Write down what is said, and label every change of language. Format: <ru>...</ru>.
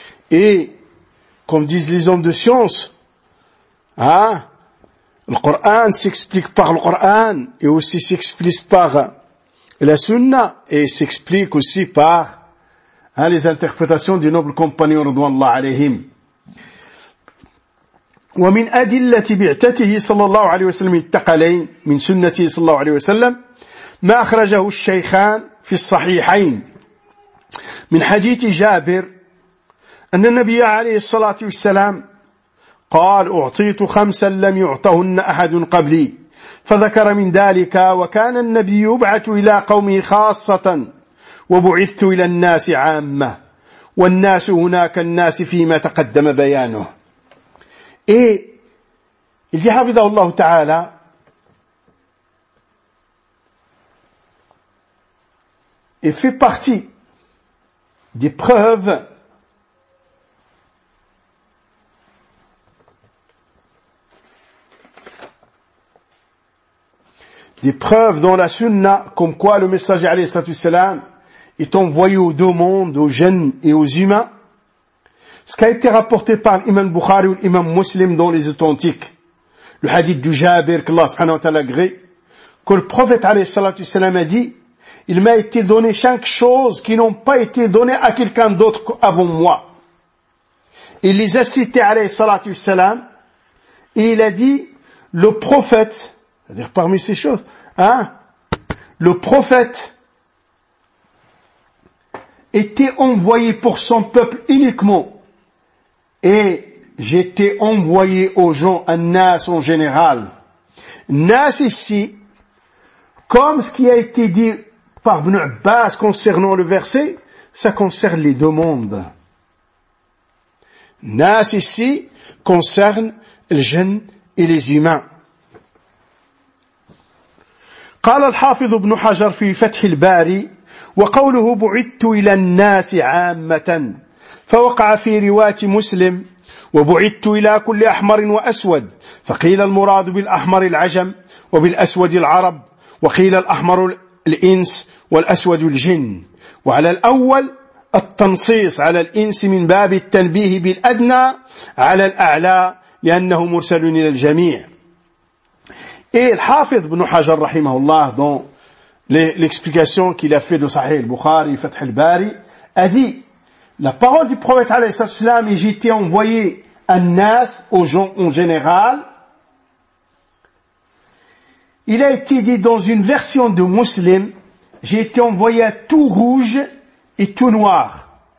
<fr>Et, comme disent les hommes de science, hein? Le Coran s'explique par le Coran et aussi s'explique par la Sunna et s'explique aussi par hein, les interprétations du noble compagnon Ridwanullah alayhim.</fr> <ar>ومن أدلة بعثته صلى الله عليه وسلم التقلين من سنته صلى الله عليه وسلم ما أخرجه الشيخان في الصحيحين من حديث جابر أن النبي عليه الصلاة والسلام قال أعطيت خمسا لم يعطهن أحد قبلي فذكر من ذلك وكان النبي يبعث إلى قومه خاصة وبعثت إلى الناس عامة والناس هناك الناس فيما تقدم بيانه إيه اللي حفظه الله تعالى</ar> <fr>il fait partie des preuves des des preuves dans la sunna comme quoi le messager alayhi salam est envoyé aux deux mondes, aux jeunes et aux humains. Ce qui a été rapporté par l'imam Bukhari ou l'imam Muslim dans les authentiques, le hadith du Jabir, qu'Allah subhanahu wa ta'ala agrée, que le prophète alayhi salam a dit, il m'a été donné chaque chose qui n'ont pas été données à quelqu'un d'autre avant moi. Il les a cités alayhi salam, et il a dit, le prophète, c'est-à-dire parmi ces choses, hein, le prophète était envoyé pour son peuple uniquement, et j'étais envoyé aux gens, à Nas en général. Nas ici, comme ce qui a été dit par Ibn Abbas concernant le verset, ça concerne les deux mondes. Nas ici concerne les jeunes et les humains.</fr> <ar>قال الحافظ ابن حجر في فتح الباري وقوله بعثت إلى الناس عامة فوقع في رواية مسلم وبعثت إلى كل أحمر وأسود فقيل المراد بالأحمر العجم وبالأسود العرب وقيل الأحمر الإنس والأسود الجن وعلى الأول التنصيص على الإنس من باب التنبيه بالأدنى على الأعلى لأنه مرسل إلى الجميع.</ar> <fr>Et le Hafid ibn Hajar, rahimahullah, dans l'explication qu'il a fait de Sahih al-Bukhari, Fath al-Bari, a dit, la parole du prophète, alayhi sallam, et j'ai été envoyé à Nas, aux gens en général, il a été dit dans une version de Muslim, j'ai été envoyé à tout rouge et tout noir.</fr>